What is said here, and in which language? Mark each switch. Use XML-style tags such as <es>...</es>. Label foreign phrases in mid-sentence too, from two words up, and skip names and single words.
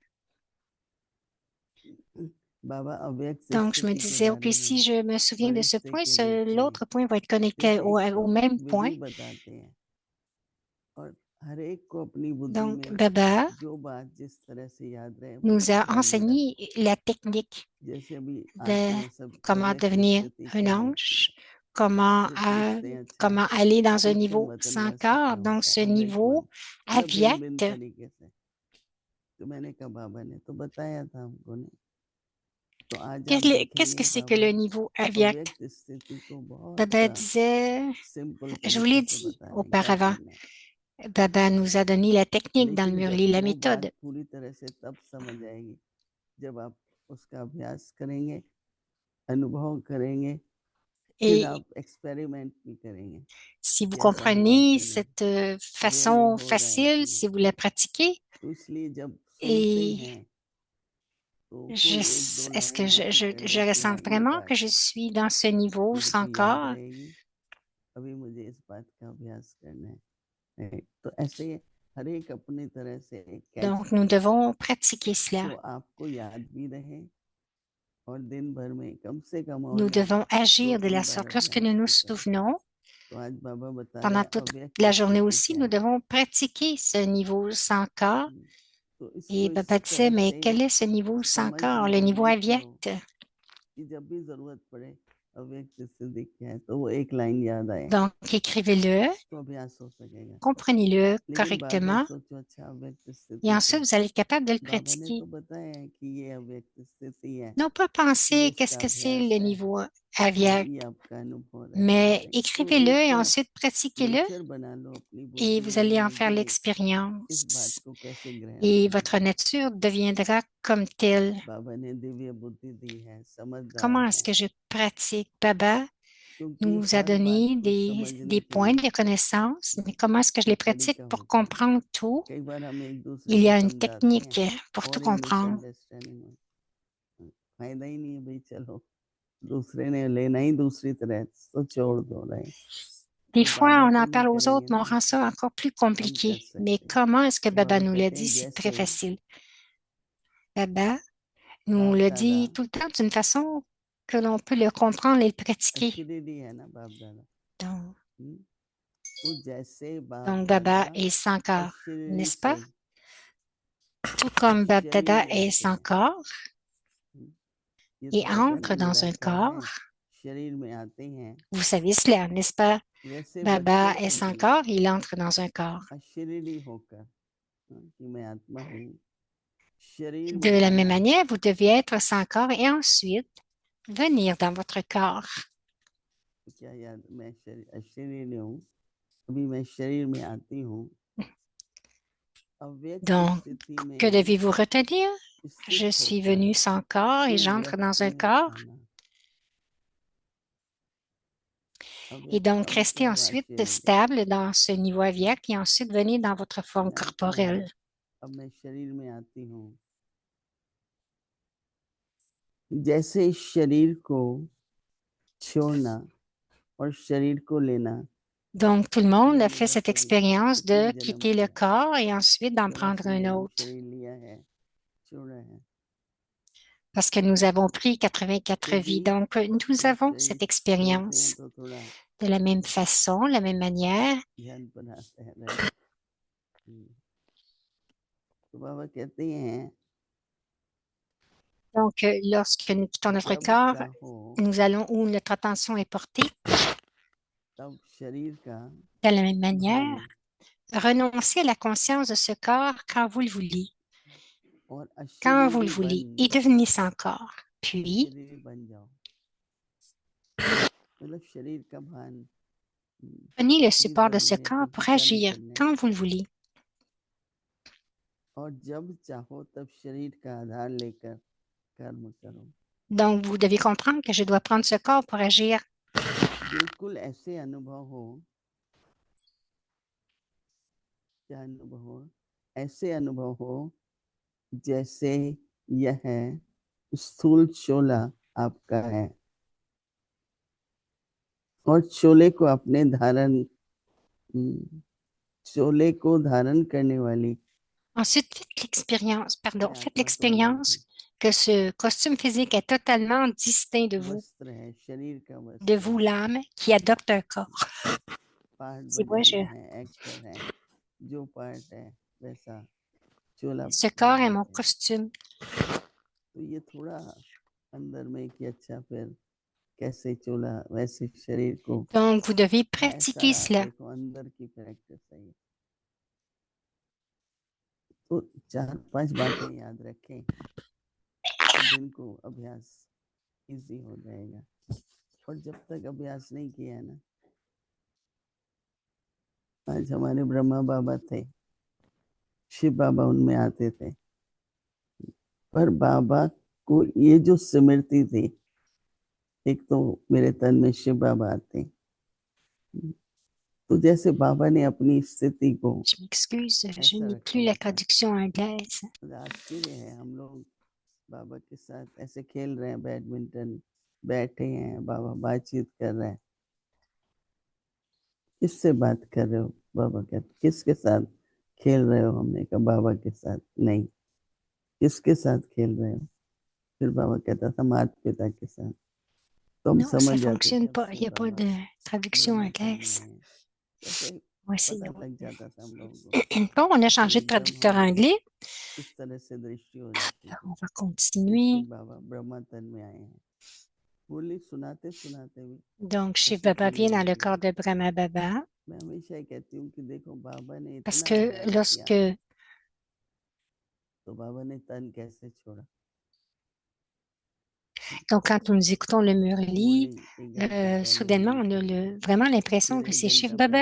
<fr>Donc, je me disais, OK, si je me souviens de ce point, l'autre point va être connecté au même point. Donc, Baba nous a enseigné la technique de comment devenir un ange comment,</fr> <hi>तो पूछते हैं अच्छा</hi> <fr>comment aller dans un</fr> <hi>सूक्ष्म</hi> <fr>niveau</fr> <hi>वतन</hi> <fr>sans</fr> <hi>वैसे</hi> <fr>corps,</fr> <hi>क्या</hi> <fr>donc</fr> <hi>होता है</hi> <fr>ce</fr> <hi>अव्यक्त</hi> <fr>niveau</fr> <hi>मन मतलब भिन्न भिन्न</hi> <fr>avyakt.</fr> <hi>तरीके से। तो मैंने कहा बाबा ने तो बताया था हमको ने। तो आज आप</hi> <fr>Qu'est-ce que</fr> <hi>देखेंगे</hi> <fr>c'est que</fr> <hi>बाबा</hi> <fr>le niveau avyakt?</fr> <hi>अव्यक्त स्थिति को बहुत</hi> <fr>Baba disait,</fr> <hi>सिंपल</hi> <fr>je vous</fr> <hi>तरीके</hi> <fr>l'ai</fr> <hi>से</hi> <fr>dit</fr> <hi>बता रहे हैं क्या</hi> <fr>auparavant,</fr> <hi>करना है।</hi> <fr>Baba nous a donné la technique dans le</fr> <hi>लेकिन जब</hi> <fr>Murli, la</fr> <hi>वो बात</hi> <fr>méthode.</fr> <hi>पूरी तरह से तब समझ आएगी जब आप उसका अभ्यास करेंगे, अनुभव करेंगे, फिर</hi> <fr>Et</fr> <hi>आप एक्सपेरिमेंट भी करेंगे</hi> <fr>si vous</fr> <hi>कि ऐसा हुआ</hi> <fr>comprenez</fr> <hi>कि नहीं,</hi> <fr>cette</fr> <hi>रियली</hi> <fr>façon</fr> <hi>हो रहा है</hi> <fr>facile,</fr> <hi>कि</hi> <fr>si vous</fr> <hi>नहीं।</hi> <fr>la pratiquez,</fr> <hi>तो इसलिए जब सुनते</hi> <fr>et</fr> <hi>हैं तो कोई एक दो</hi> <fr>est-ce que</fr> <hi>लाइन ऐसे कर</hi> <fr>je</fr> <hi>ले कि</hi> <fr>ressens</fr> <hi>हाँ ये</hi> <fr>vraiment</fr> <hi>बात</hi> <fr>que je suis dans ce niveau</fr> <hi>मेरे को</hi> <fr>sans</fr> <hi>याद</hi> <fr>corps?</fr> <hi>रहेगी, अभी मुझे इस बात का अभ्यास करना है। तो ऐसे हर एक अपनी तरह से कैच</hi> <fr>Donc, nous</fr> <hi>करें</hi> <fr>devons pratiquer cela.</fr> <hi>जो आपको याद भी रहे और दिन भर में कम से कम और</hi> <fr>Nous devons</fr> <hi>दो</hi> <fr>agir de la</fr> <hi>तीन बार</hi> <fr>sorte. Lorsque nous</fr> <hi>अभ्यास</hi> <fr>nous</fr> <hi>भी करें।</hi> <fr>souvenons,</fr> <hi>तो आज बाबा बता रहे</hi> <fr>pendant</fr> <hi>हैं</hi> <fr>toute</fr> <hi>अव्यक्त</hi> <fr>la journée</fr> <hi>स्थिति</hi> <fr>aussi,</fr> <hi>क्या</hi> <fr>nous</fr> <hi>है।</hi> <fr>devons pratiquer ce niveau sans corps.</fr> <hi>तो</hi> <fr>Et</fr> <hi>इसको</hi> <fr>Baba</fr> <hi>इस</hi> <fr>disait,</fr> <hi>तरह</hi> <fr>mais</fr> <hi>से</hi> <fr>quel est ce niveau sans</fr> <hi>समझ</hi> <fr>corps,</fr> <hi>लो,</hi> <fr>le niveau</fr> <hi>लिख लो</hi> <fr>avyakt?</fr> <hi>कि जब भी जरूरत पड़े अव्यक्त स्थिति क्या है तो वो एक लाइन याद आए</hi> <fr>Donc, écrivez-le,</fr> <hi>तो अभ्यास हो सकेगा।</hi> <fr>comprenez-le</fr> <hi>लेकिन बार बार</hi> <fr>correctement,</fr> <hi>सोचो अच्छा अव्यक्त</hi> <fr>et</fr> <hi>स्थिति क्या</hi> <fr>ensuite,</fr> <hi>है।</hi> <fr>vous allez être capable de le</fr> <hi>बाबा ने</hi> <fr>pratiquer.</fr> <hi>तो बताया है कि ये अव्यक्त स्थिति है,</hi> <fr>Non pas</fr> <hi>ये</hi> <fr>penser qu'est-ce</fr> <hi>इसका</hi> <fr>que c'est le</fr> <hi>अभ्यास है,</hi> <fr>niveau</fr> <hi>ये</hi> <fr>avyakt,</fr> <hi>आपका अनुभव रहेगा</hi> <fr>mais</fr> <hi>नहीं। तो</hi> <fr>écrivez-le et</fr> <hi>एक</hi> <fr>ensuite pratiquez-le</fr> <hi>नेचर बना लो अपनी</hi> <fr>et</fr> <hi>बुद्धि</hi> <fr>vous</fr> <hi>में,</hi> <fr>allez en faire</fr> <hi>मुझे इस बात</hi> <fr>l'expérience.</fr> <hi>को कैसे ग्रहण</hi> <fr>Et</fr> <hi>करना</hi> <fr>votre</fr> <hi>है।</hi> <fr>nature deviendra comme telle.</fr> <hi>बाबा ने दिव्य बुद्धि दी है, समझदार</hi> <fr>Comment est-ce</fr> <hi>है,</hi> <fr>que je pratique? Baba</fr> <hi>क्योंकि</hi> <fr>nous a</fr> <hi>हर बात</hi> <fr>donné</fr> <hi>को समझने</hi> <fr>des</fr> <hi>के</hi> <fr>points</fr> <hi>लिए</hi> <fr>de connaissance, mais comment est-ce que je les pratique</fr> <hi>तरीका</hi> <fr>pour</fr> <hi>होता है।</hi> <fr>comprendre tout?</fr> <hi>कई बार हम एक दूसरे</hi> <fr>Il y</fr> <hi>को</hi> <fr>a une</fr> <hi>समझाते हैं</hi> <fr>technique pour tout</fr> <hi>और ही</hi> <fr>comprendre.</fr> <hi>मिसअंडरस्टैंडिंग में फायदा ही नहीं है भाई, चलो दूसरे ने लेना ही दूसरी तरह तो छोड़ दो रहे।</hi> <fr>Des</fr> <hi>तो बाबा</hi> <fr>fois, on</fr> <hi>तो</hi> <fr>en</fr> <hi>नहीं</hi> <fr>parle aux autres,</fr> <hi>करेंगे</hi> <fr>mais on</fr> <hi>ना,</hi> <fr>rend ça encore plus</fr> <hi>हम कर</hi> <fr>compliqué. Mais</fr> <hi>सकते हैं।</hi> <fr>comment est-ce que</fr> <hi>तो</hi> <fr>Baba</fr> <hi>बाबा</hi> <fr>nous l'a</fr> <hi>कहते</hi> <fr>dit?</fr> <hi>हैं</hi> <fr>C'est très</fr> <hi>जैसे</hi> <fr>facile. Baba nous</fr> <hi>बाप</hi> <fr>le</fr> <hi>दादा</hi> <fr>dit tout le temps d'une façon que l'on peut le comprendre et le pratiquer.</fr> <hi>अशरीरी है ना बाप दादा।</hi> <fr>Donc,</fr> <hi>हम्म? तो जैसे बाप</hi> <fr>donc</fr> <hi>दादा</hi> <fr>Baba est sans corps,</fr> <hi>अशरीरी</hi> <fr>n'est-ce</fr> <hi>से</hi> <fr>pas? Tout comme Bab</fr> <hi>शरीर</hi> <fr>Dada</fr> <hi>में</hi> <fr>est</fr> <hi>आते</hi> <fr>sans</fr> <hi>हैं।</hi> <fr>corps</fr> <hi>ये</hi> <fr>et</fr> <hi>तो पता</hi> <fr>entre</fr> <hi>नहीं</hi> <fr>dans un</fr> <hi>निराकार है,</hi> <fr>corps,</fr> <hi>शरीर में आते हैं।</hi> <fr>vous savez cela, n'est-ce pas?</fr> <hi>वैसे</hi> <fr>Baba</fr> <hi>बच्चों</hi> <fr>est</fr> <hi>को</hi> <fr>sans</fr> <hi>भी</hi> <fr>corps, il entre dans un corps.</fr> <hi>अशरीरी होकर कि मैं आत्मा हूँ, शरीर</hi> <fr>De</fr> <hi>में</hi> <fr>la même</fr> <hi>आना।</hi> <fr>manière, vous devez être sans corps et ensuite venir dans votre corps.</fr> <hi>तो क्या याद, मैं अशरीरी हूँ, अभी मैं शरीर में आती हूँ, अव्यक्त</hi> <fr>Donc,</fr> <hi>स्थिति</hi> <fr>que</fr> <hi>में</hi> <fr>devez-vous retenir? Je</fr> <hi>स्थित</hi> <fr>suis</fr> <hi>होकर</hi> <fr>venu sans corps et</fr> <hi>फिर</hi> <fr>j'entre dans</fr> <hi>वृत्ति</hi> <fr>un</fr> <hi>में</hi> <fr>corps.</fr> <hi>आना।</hi> <fr>Et</fr> <hi>अव्यक्त का</hi> <fr>donc, restez</fr> <hi>मतलब हुआ</hi> <fr>ensuite</fr> <hi>शरीर,</hi> <fr>stable dans ce niveau aviaque et ensuite venez dans votre forme</fr> <hi>मैंने कहा</hi> <fr>corporelle.</fr> <hi>अब मैं शरीर में आती हूँ, जैसे इस शरीर को छोड़ना और शरीर को लेना,</hi> <fr>Donc, tout le monde</fr> <hi>यह</hi> <fr>a fait</fr> <hi>मेरा</hi> <fr>cette</fr> <hi>स्वरूप</hi> <fr>expérience</fr> <hi>इतने</hi> <fr>de</fr> <hi>जन्म</hi> <fr>quitter</fr> <hi>से</hi> <fr>le</fr> <hi>है।</hi> <fr>corps et ensuite d'en prendre</fr> <hi>84</hi> <fr>un</fr> <hi>जन्म</hi> <fr>autre.</fr> <hi>शरीर लिया है, छोड़ा है।</hi> <fr>Parce que nous avons pris 84</fr> <hi>फिर भी</hi> <fr>vies. Donc, nous</fr> <hi>जब</hi> <fr>avons</fr> <hi>शरीर</hi> <fr>cette</fr> <hi>छोड़ते हैं</hi> <fr>expérience</fr> <hi>तो थोड़ा</hi> <fr>de la même façon, la même manière.</fr> <hi>ध्यान पर आता है, राइट। तो बाबा कहते हैं</hi> <fr>Donc, lorsque nous quittons notre</fr> <hi>जब</hi> <fr>corps,</fr> <hi>चाहो</hi> <fr>nous allons où notre attention est portée.</fr> <hi>तब शरीर का</hi> <fr>De la même manière,</fr> <hi>भान</hi> <fr>renoncez à la conscience de ce corps quand vous le voulez,</fr> <hi>और</hi> <fr>quand vous le</fr> <hi>अशरीरी बन</hi> <fr>voulez, et devenez sans corps. Puis,</fr> <hi>अशरीरी बन जाओ, मतलब शरीर का भान</hi> <fr>prenez le</fr> <hi>भी</hi> <fr>support de ce</fr> <hi>जरूरी है</hi> <fr>corps</fr> <hi>क्योंकि</hi> <fr>pour</fr> <hi>कर्म</hi> <fr>agir</fr> <hi>करने</hi> <fr>quand</fr> <hi>हैं।</hi> <fr>vous le voulez.</fr> <hi>और जब चाहो तब शरीर का आधार लेकर कर्म करो।</hi> <fr>Donc, vous devez comprendre que je dois prendre ce corps pour agir.</fr> <hi>बिल्कुल ऐसे अनुभव हो, क्या अनुभव हो, ऐसे अनुभव हो जैसे यह स्थूल शोला आपका है और शोले को अपने धारण, शोले को धारण करने वाली</hi> <fr>Ensuite,</fr> <hi>मैं</hi> <fr>faites</fr> <hi>आत्मा तो अलग</hi> <fr>l'expérience</fr> <hi>हूँ,</hi> <fr>que ce costume physique est totalement distinct</fr> <hi>वस्त्र है, शरीर का</hi> <fr>de</fr> <hi>वस्त्र</hi> <fr>vous,</fr> <hi>है,</hi> <fr>l'âme, qui adopte un corps.</fr> <hi>पार्ट</hi> <fr>C'est vrai,</fr> <hi>बजाना है, एक्टर है, जो पार्ट है वैसा चोला</hi> <fr>ce corps est</fr> <hi>पहनना</hi> <fr>mon</fr> <hi>है।</hi> <fr>costume.</fr> <hi>तो ये थोड़ा अंदर में कि अच्छा फिर कैसे चला वैसे शरीर को,</hi> <fr>Donc, vous devez pratiquer</fr> <hi>ऐसा</hi> <fr>cela.</fr> <hi>देखो अंदर की प्रैक्टिस है ये। तो 4-5 बातें याद रखें तो दिन को अभ्यास इजी हो जाएगा। और जब तक अभ्यास नहीं किया है ना, आज हमारे ब्रह्मा बाबा थे, शिव बाबा उनमें आते थे, पर बाबा को ये जो स्मृति थी, एक तो मेरे तन में शिव बाबा आते, तो जैसे बाबा ने अपनी स्थिति को</hi> <fr>Je m'excuse, je</fr> <hi>ऐसा</hi> <fr>n'ai</fr> <hi>रखा</hi> <fr>plus</fr> <hi>हुआ</hi> <fr>la</fr> <hi>था।</hi> <fr>traduction anglaise.</fr> <hi>आश्चर्य है, हम लोग बाबा के साथ ऐसे खेल रहे हैं बैडमिंटन, बैठे हैं, बाबा बातचीत कर रहे हैं। किससे बात कर रहे हो? बाबा कहते किसके साथ खेल रहे हो? हमने कहा बाबा के साथ। नहीं, किसके साथ खेल रहे हो? फिर बाबा कहता था माता पिता के साथ। तो हम</hi> <fr>Non, ça</fr> <hi>समझ जाते थे</hi> <fr>fonctionne</fr> <hi>अब</hi> <fr>pas. Il</fr> <hi>से</hi> <fr>n'y a pas</fr> <hi>बाबा</hi> <fr>de traduction</fr> <hi>ब्रह्म तन में</hi> <fr>anglaise.</fr> <hi>है, कैसे</hi> <fr>Voici</fr> <hi>पता</hi> <fr>donc.</fr> <hi>लग जाता था हम लोगों को।</hi> <fr>Bon, on a</fr> <hi>फिर</hi> <fr>changé de</fr> <hi>एकदम</hi> <fr>traducteur</fr> <hi>हमारी</hi> <fr>anglais.</fr> <hi>इस तरह से दृष्टि हो जाती</hi> <fr>Alors,</fr> <hi>थी</hi> <fr>on va</fr> <hi>कि शिव</hi> <fr>continuer.</fr> <hi>बाबा ब्रह्म तन में आए हैं। मुरली सुनाते सुनाते भी</hi> <fr>Donc, Shiv</fr> <hi>ऐसी</hi> <fr>Baba</fr> <hi>फीलिंग</hi> <fr>vient dans le</fr> <hi>होती</hi> <fr>corps</fr> <hi>थी।</hi> <fr>de Brahma Baba.</fr> <hi>मैं हमेशा ही कहती हूँ कि देखो बाबा ने</hi> <fr>Parce</fr> <hi>इतना</hi> <fr>que</fr> <hi>अभ्यास किया, तो बाबा ने तन कैसे छोड़ा?</hi> <fr>donc, quand nous écoutons le</fr> <hi>मुरली</hi> <fr>Murli,</fr> <hi>1 घंटे पहले</hi> <fr>soudainement,</fr> <hi>शुरू</hi> <fr>on a</fr> <hi>करनी है,</hi> <fr>vraiment l'impression</fr> <hi>फिर</hi> <fr>que</fr> <hi>1</hi> <fr>c'est Shiv</fr> <hi>घंटा</hi> <fr>Baba</fr>